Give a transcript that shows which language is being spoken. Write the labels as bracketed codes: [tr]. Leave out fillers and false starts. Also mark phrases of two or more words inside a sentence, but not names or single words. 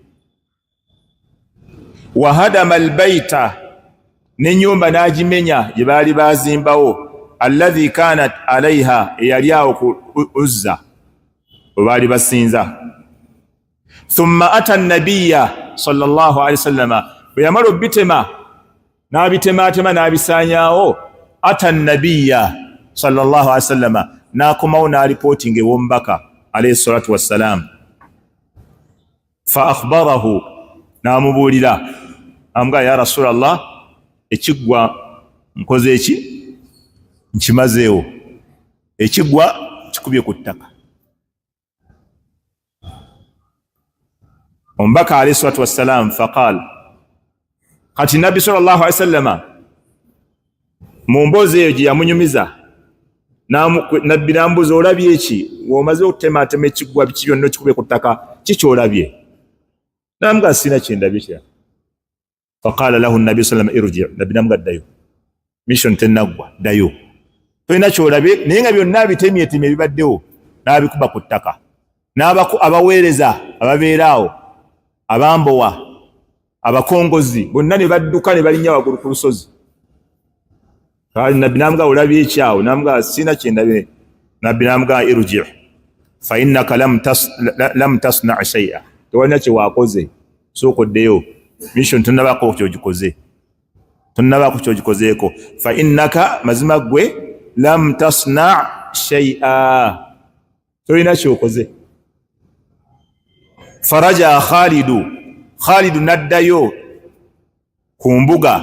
[ar] وهدم البيت, [lg] n'ennyumba n'agimenya gye baali bazimbawo, [ar] الذي كانت عليها, [lg] eyali awo ku Uzza we baali basinza. [ar] ثم أتى النبي صلى الله عليه وسلم, [lg] bwe yamala obitema n'abitematema n'abisaanyaawo, [ar] أتى النبي صلى الله عليه وسلم, [lg] n'akomawo n'alipootinga ew'omubaka [ar] عليه الصلاة والسلام. فأخبره, [lg] n'amubuulira amugaa [ar] يا رسول الله, [lg] ekigwa nkoze eki nkimazeewo, ekigwa kikubye ku ttaka. [ar] Omubaka عليه الصلاة والسلام فقال, [lg] kati nabbi [ar] صلى الله عليه وسلم [lg] mu mboozi eyo gye yamunyumiza, nabbi n'ambuuza olabye eki ng'omaze okutematema ekigwa biki byonna kikubye ku ttaka, kikyolabye? N'amugaa sina kyendabye kirala. [ar] فقال له النبي صلى الله عليه وسلم ارجع', [lg] nabbi n'amugaa ddayo, mission tennaggwa, ddayo, tolina kyolabye. Naye nga byonna bitemyetemye ebibaddewo n'abikuba ku ttaka. Abaweereza ababeeraawo, abambowa, abakongozi bonna ne badduka ne balinnya waggulu ku lusozi. Kale nabbi n'amugaa olabye ekyawo? N'amugaa sina kyendabye. Nabbi n'amugaa [ar] ارجع فإنك لم تصنع شيئا, [lg] tewalina kye waakoze, sooka oddeyo. mission tonnabako kyogikozeeko [ar] فإنك [lg] mazima gwe [ar] لم تصنع شيئا [lg] tolina kyokoze. Faraja Khalidu naddayo ku mbuga.